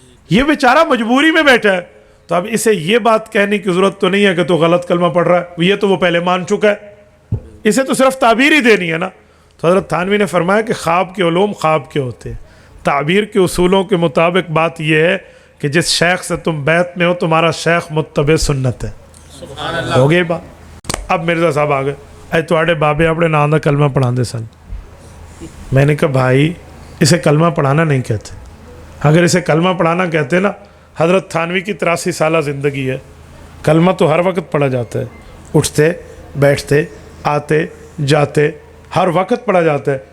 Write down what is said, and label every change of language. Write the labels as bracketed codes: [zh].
[ur] یہ بیچارہ مجبوری میں بیٹھا ہے۔ تو اب اسے یہ بات کہنے کی ضرورت تو نہیں ہے کہ تو غلط کلمہ پڑھ رہا ہے، یہ تو وہ پہلے مان چکا ہے، اسے تو صرف تعبیر ہی دینی ہے نا۔ تو حضرت تھانوی نے فرمایا کہ خواب کے علوم خواب کے ہوتے ہیں، تعبیر کے اصولوں کے مطابق بات یہ ہے کہ جس شیخ سے تم بیعت میں ہو تمہارا شیخ متبع سنت ہے. ہو گئی بات. اب مرزا صاحب آ گئے, [pa] اے تواڈے بابے اپنے نام دا کلمہ پڑھاندے سن. [ur] میں نے کہا بھائی اسے کلمہ پڑھانا نہیں کہتے, اگر اسے کلمہ پڑھانا کہتے نا, حضرت تھانوی کی 83 سالہ زندگی ہے, کلمہ تو ہر وقت پڑھا جاتا ہے, اٹھتے بیٹھتے آتے جاتے ہر وقت پڑھا جاتا ہے.